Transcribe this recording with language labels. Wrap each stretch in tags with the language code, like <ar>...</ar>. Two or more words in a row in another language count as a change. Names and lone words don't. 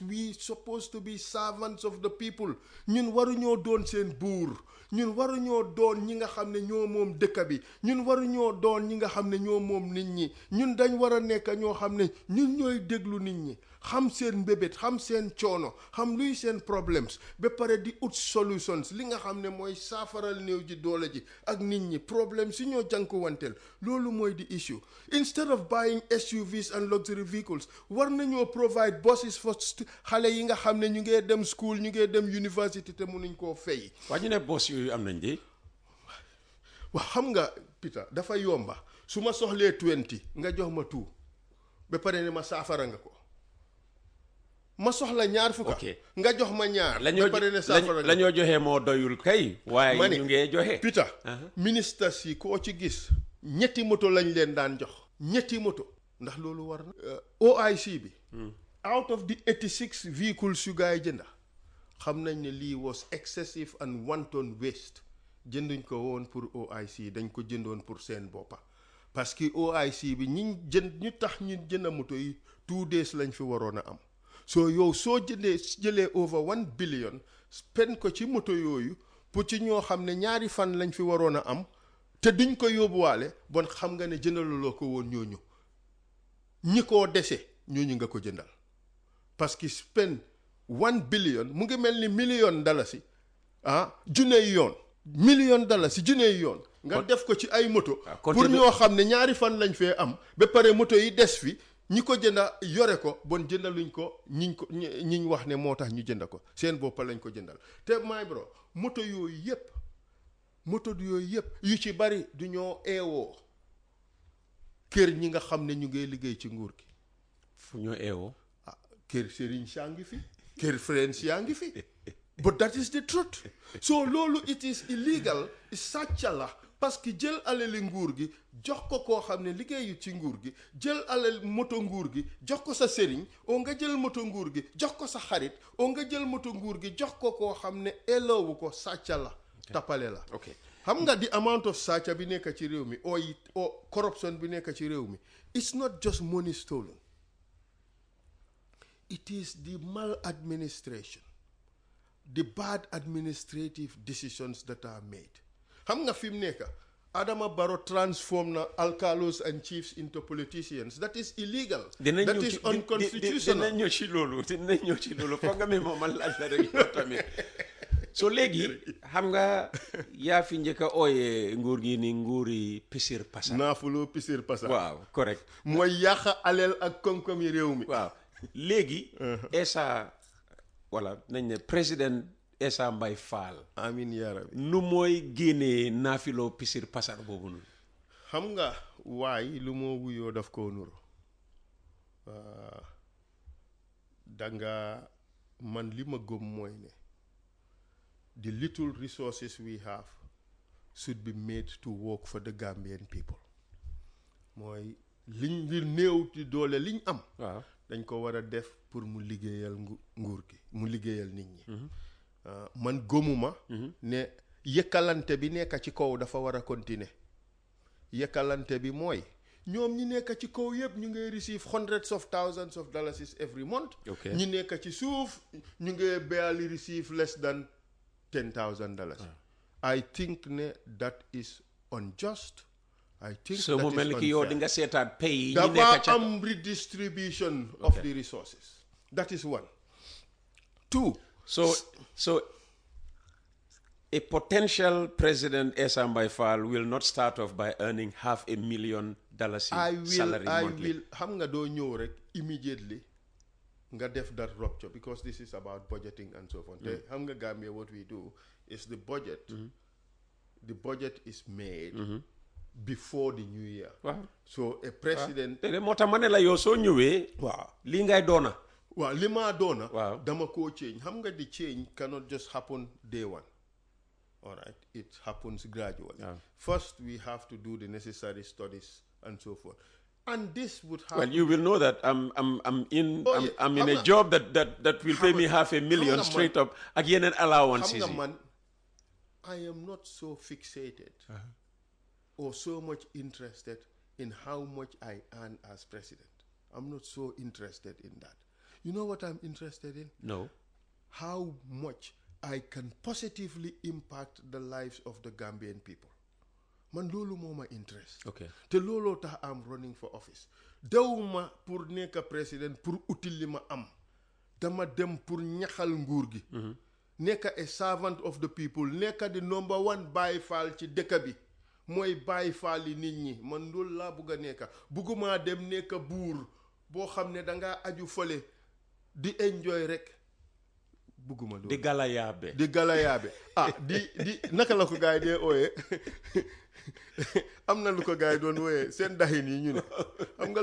<en>We supposed to be servants of the people.</en> <wo>ñun waruñoo doon seen buur. ñun waruñoo doon ñi nga xam ne ñoo moom dëkk bi. ñun waruñoo doon ñi nga xam ne ñoo moom nit ñi. ñun dañ war a nekk ñoo xam ne ñun ñooy déglu nit ñi. xam seen mbébét xam seen coono xam luy seen problems ba pare di ut solutions li nga xam ne mooy saafaral néew ji doole ji ak nit ñi problème si ñoo jànkuwanteel loolu mooy di</wo> <en>issue instead of buying SUVs and luxury vehicles</en> <wo>war nañoo</wo> <en>provide buses for</en> <wo>xale yi nga xam ne ñu ngee dem school ñu ngee dem university te mënuñ koo fay. waa ñu ne bus yooyu am nañ de. waaw xam nga Peter dafa yomba su ma soxlee 20 nga jox ma 2 ba pare ne ma saafara nga ko. ma soxla ñaar fukka nga jox ma ñaar ba pare ne saafara la ñoo joxe moo doyul kay waaye ñu ngee joxe Peter ministre si koo ci gis ñetti moto lañ leen daan jox ñetti moto ndax loolu war na OIC bi</wo> <en>out of the 86 vehicles</en> <wo>yu gaay jënda xam nañ ne lii</wo> <en>was excessive and wanton waste</en> <wo>jënduñ ko woon pour OIC dañ ko jëndoon pour seen boppa</wo> <fr>parce que</fr> <wo>OIC bi ñu tax ñu jënd moto yi 2 days lañ fi waroon a am so yow soo jëlee</wo> <en>over 1 billion spend</en> <wo>ko ci moto yooyu pour ci ñoo xam ne ñaari fan lañ fi waroon a am te duñ ko yóbbuwaale bon xam nga ne jëndaluloo ko woon ñooñu ñi koo dese ñooñu nga ko jëndal</wo> <fr>parce que</fr> <en>spend 1 billion</en> <wo>mu ngi mel ni million dalasi junney yoon million dalasi junney yoon nga def ko ci ay moto pour ñoo xam ne ñaari fan lañ fee am ba pare moto yi des fi ñi ko jënda yore ko bon jëndaluñ ko ñiñ wax ne moo tax ñu jënda ko seen boppa lañ ko jëndal te</wo> <en>my bro</en> <wo>moto yooyu yëpp yu ci bari du ñoo eewoo kër ñi nga xam ne ñu ngay liggéey ci nguur gi fu ñoo eewoo kër Serigne saa ngi fi kër friends yaa ngi fi</wo> <en>but that is the truth so</en> <wo>loolu</wo> <en>it is illegal</en> <wo>sàcca la</wo> <fr>parce que</fr> <wo>jël alali nguur gi jox ko koo xam ne liggéeyu ci nguur gi jël alal moto nguur gi jox ko sa sëriñ oo nga jël moto nguur gi jox ko sa xarit oo nga jël moto nguur gi jox ko koo xam ne eloowu ko sàcca la tappale la xam nga di</wo> <en>amount of</en> <wo>sàcca bi nekk ci réew mi o corruption bi nekk ci réew mi</wo> <en>it's not just money stolen it is the maladministration the bad administrative decisions that are made</en> <wo>xam nga fi mu nekk</wo> <en>Adama Barrow transform na alcalos and chiefs into politicians that is illegal that is unconstitutional</en> <wo>dinañ ñëw ci loolu foog nga mi moom man laaj la rek yow tamit so léegi xam nga yaa fi njëkk a ooyee nguur gi ni nguuri pisir pasar naafuloo pisir pasar waaw correct mooy yàq aleel ak koom-koom yi réew mi waaw léegi Essa wala nañ ne président Essa Mbye Faal</wo> <ar>amiin yaa rabbi</ar> <wo>nu mooy génnee naafiloo pisir pasar boobu noonu xam nga waay lu moo wuyoo daf koo nuru danga man li ma gëm mooy ne</wo> <en>the little resources we have should be made to work for the Gambian people</en> <wo>mooy liñ li néew ci doole liñ am waaw dañ ko war a def pour mu liggéeyal nguur gi mu liggéeyal nit ñi man gëmuma ne yëkkalante bi nekk ci kaw dafa war a continuer yëkkalante bi mooy ñoom ñi nekk ci kaw yëpp ñu ngay</wo> <en>receive hundreds of thousands of dollars every month</en> <wo>ñi nekk ci suuf ñu ngay</wo> <en>barely receive less than $10,000 I think</en> <wo>ne</wo> <en>that is unjust I think</en> <wo>so mu mel ni ki yow di nga seetaat pay yi ñi nekk dafa am</wo> <en>redistribution of the resources that is one two so a potential president Essa Mbye Faal will not start off by earning $500,000 salary monthly.</en> <wo>xam nga doo ñëw rek</wo> <en>immediately</en> <wo>nga def</wo> <en>that rupture because this is about budgeting and so on.</en> <wo>te xam nga</wo> <en>Gambia what we do is the budget the budget is made before the new year. Wow. So a president</en> <wo>moo tax ma ne la yow soo ñëwee waaw lii ngay doona waaw li maa doona waaw dama koo change xam nga</wo> <en>the change cannot just happen day one. All right, it happens gradually. First, we have to do the necessary studies and so forth, and this would happen. Well, you will know that I'm in a job that will pay me $500,000 straight up again and allowances. I am not so fixated or so much interested in how much I earn as president. I'm not so interested in that. You know what I'm interested in? No. How much I can positively impact the lives of the Gambian people.</en> <wo>Man lolu moma interest.</wo> <en>Okay.</en> <wo>Te lolo tax am</wo> <en>running for office.</en> <wo>Dewuma pour nekk président pour util li ma am. Dama dem pour ñaxal nguur gi.</wo> <en>Nekk a servant of the people.</en> <wo>Nekk</wo> <en>the number one</en> <wo>Baye Faal ci dëkk bi. Mooy Baye Faal yi nit ñi. Man loolu laa bugg a nekk. Bugguma dem nekk buur boo xam ne dangaa aju fële di enjoy rek. Bugguma loolu. Di galayaabe. Di naka la ko gaay dee ooyee. Am na lu ko gaay doon wooyee seen daxin yi ñu ne.</wo>